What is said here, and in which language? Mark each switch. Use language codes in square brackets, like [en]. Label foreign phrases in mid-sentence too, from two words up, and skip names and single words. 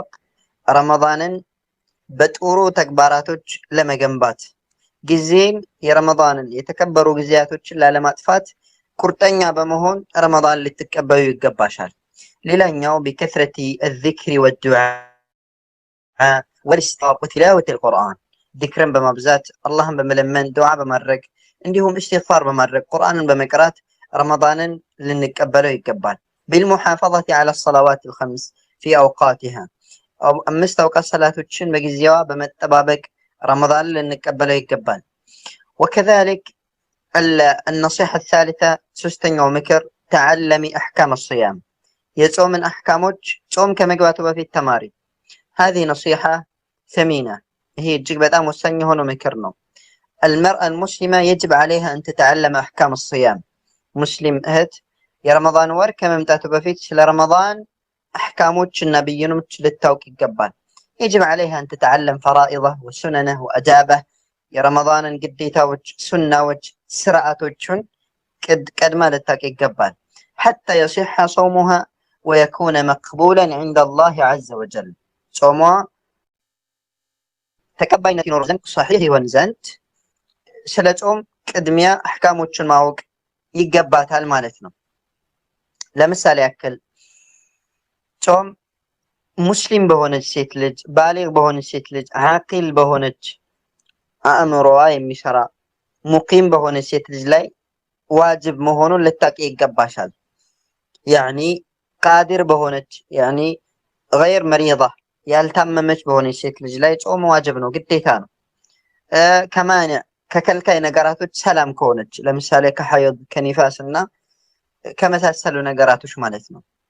[am] ረመዳንን በጥሩ ተግባራቶች ለመገንባት ጊዜን የረመዳንን የተከበሩ ጊዜያቶችን ላለማጥፋት ቁርጠኛ በመሆን ረመዳን ልትቀበሉ ይገባሻል። ሌላኛው [ar] بكثرة الذكر والدعاء والاستغفار وتلاوة القرآن [am] ዚክርን በማብዛት አላህን በመለመን ዱዓ በማድረግ እንዲሁም ኢስቲግፋር በማድረግ ቁርአንን በመቅራት ረመዳንን ልንቀበለው ይገባል። [ar] بالمحافظة على الصلوات الخمس في أوقاتها [am] አምስት አውቃት ሰላቶችን በጊዜዋ በመጠባበቅ ረመዳንን ልንቀበለው ይገባል። [ar] وكذلك النصيحة [am] الثالثة ሶስተኛው ምክር [ar] تعلمي أحكام الصيام [am] የጾምን አህካሞች ጾም ከመግባቱ በፊት ተማሪ [ar] هذه نصيحة ثمينة [am] ይሄ እጅግ በጣም ወሳኝ የሆነ ምክር ነው። [ar] المرأة المسلمة يجب عليها أن تتعلم أحكام الصيام [am] ሙስሊም እህት የረመዳን ወር ከመምጣቱ በፊት ስለ ረመዳን አህካሞችና ብይኖች ልታውቅ ይገባል። [ar] يجب عليها أن تتعلم فرائضه وسننه وأدابه [am] የረመዳንን ግዴታዎች ሱናዎች ስርዓቶችን ቀድማ ልታውቅ ይገባል። [ar] حتى يصح صومها ويكون مقبولا عند الله عز وجل [am] ጾሟ ተቀባይነት ይኖር ዘንድ صحيح ይሆን ዘንድ ስለ ጾም ቅድሚያ አህካሞችን ማወቅ ይገባታል ማለት ነው። ለምሳሌ ያክል ጾም ሙስሊም በሆነች ሴት ልጅ ባሊግ በሆነች ሴት ልጅ አቂል በሆነች አእምሮዋ የሚሰራ ሙቂም በሆነች ሴት ልጅ ላይ ዋጅብ መሆኑን ልታውቂ ይገባሻል። ያኒ ቃዲር በሆነች [ar] يعني غير مريضة [am] ያልታመመች በሆነች ሴት ልጅ ላይ ጾም ዋጅብ ነው፣ ግዴታ ነው። ከማንዕ ከከልካይ ነገራቶች ሰላም ከሆነች ለምሳሌ ከሐይድ ከኒፋስና ከመሳሰሉ ነገራቶች ማለት ነው።